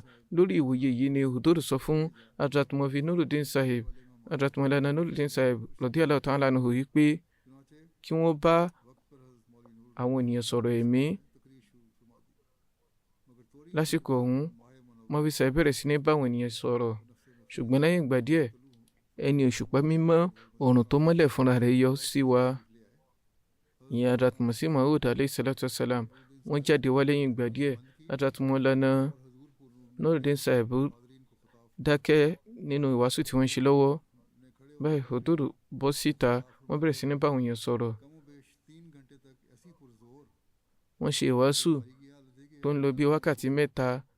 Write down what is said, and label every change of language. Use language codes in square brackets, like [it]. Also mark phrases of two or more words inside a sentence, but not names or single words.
[yo] Lórí ìwòye yìí ni Hudur sọ fún Hazrat Maulvi Nuruddin Sahib, Hazrat Maulana Nuruddin Sahib [ar] رضي الله تعالى عنه [yo] pé kí wọ́n bá àwọn ènìyàn sọ̀rọ̀ ẹ̀mí. Lásìkò ọ̀hún Maulvi Sahib bẹ̀rẹ̀ sí ní bá àwọn ènìyàn sọ̀rọ̀. Ṣùgbọ́n lẹ́yìn ìgbà díẹ̀ ẹni òṣùpá mímọ́ oòrùn tó mọ́lẹ̀ fúnra rẹ̀ yọ sí wa, ìyẹn Hazrat Masih Maud [ar] عليه الصلاة والسلام. [yo] Wọ́n jáde wá lẹ́yìn ìgbà díẹ̀. Hazrat Maulana Nuruddin Sahib dákẹ́ nínú ìwàásù tí wọ́n ń ṣe lọ́wọ́. Báyìí Hudur bọ́ síta, wọ́n bẹ̀rẹ̀ sí ní bá àwọn èèyàn sọ̀rọ̀. Wọ́n ṣe ìwàásù tó ń lọ bí wákàtí 3.